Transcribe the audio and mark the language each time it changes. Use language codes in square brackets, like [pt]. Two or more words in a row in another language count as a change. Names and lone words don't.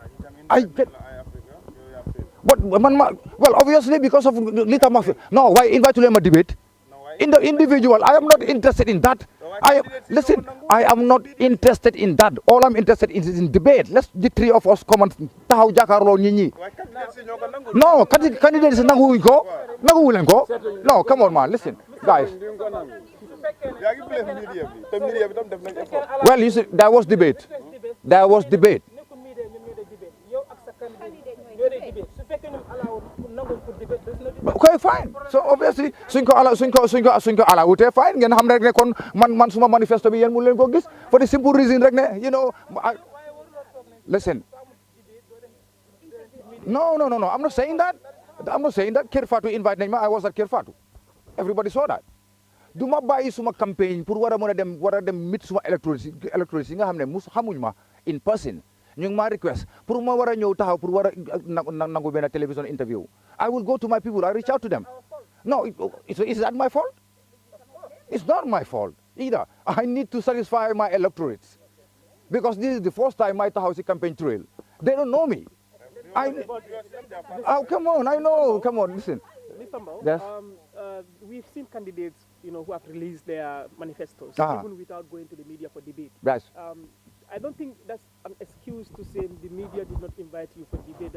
[en] Well, obviously because of Lita Mafia. No, why invite to them a debate? In the individual, I am not interested in that. Listen, I am not interested in that. All I'm interested in is in debate. Let's the three of us come and [wo] tahaw jakarlo nit ñi. [en] No, candidates [wo] nangu ko. Nangu len ko. [en] No, come on man, listen. Guys. Well, you see, there was debate. There was debate. Okay, fine. So obviously, [wo] suñ ko ala wute fine. Ngeen xam rek ne kon man suma manifesto bi yeen mu leen ko gis [en] for the simple reason [wo] rek ne, [en] listen. No. I'm not saying that. [wo] Kër Fatou invite nañ ma. [en] I was at Kër Fatou. Everybody saw that. [wo] Duma bàyyi suma campaign pour war a dem meet suma electorate yi nga xam ne xamuñ ma [en] in person. [wo] ñu ngi ma request pour ma war a ñëw taxaw pour war a nangu benn [en] television interview. I will go to my people. I reach out to them. No, is that my fault? It's not my fault either. I need to satisfy my electorates because this is the first time I [wo] taxaw si [en] campaign trail. They don't know me. Oh, come on, I know. Come on, listen. Mr. Mbow, yes? We've seen candidates who have released their manifestos, even without going to the media for debate. Right. I don't think that's an excuse to say the media did not invite you for debate.